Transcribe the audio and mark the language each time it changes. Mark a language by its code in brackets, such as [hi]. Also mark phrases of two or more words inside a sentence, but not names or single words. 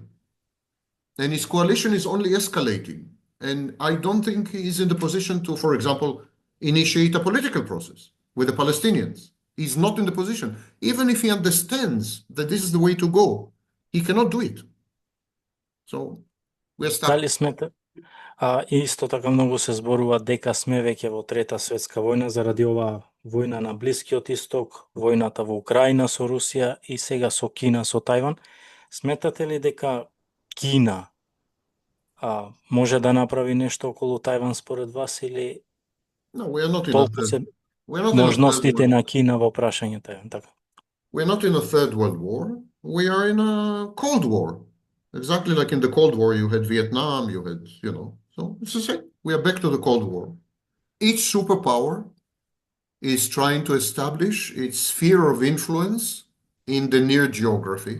[en] And his coalition is only escalating. And I don't think he is in the position to, for example, initiate a political process with the Palestinians. He's not in the position. Even if he understands that this is the way to go, he cannot do it. So we're stuck. [mk] Дали смете? Исто така многу се зборува дека сме веќе во Трета светска војна заради оваа војна на Блискиот Исток, војната во Украина со Русија и сега со Кина, со Тајван. Сметате ли дека Кина може да направи нешто околу Тајван според вас или толку се можностите на Кина во прашањето Тајван? Така. [en] We're not in a third world war. We are in a Cold War. Exactly like in the Cold War, you had Vietnam, you had, so it's the same. We are back to the Cold War. Each superpower is trying to establish its sphere of influence in the near geography.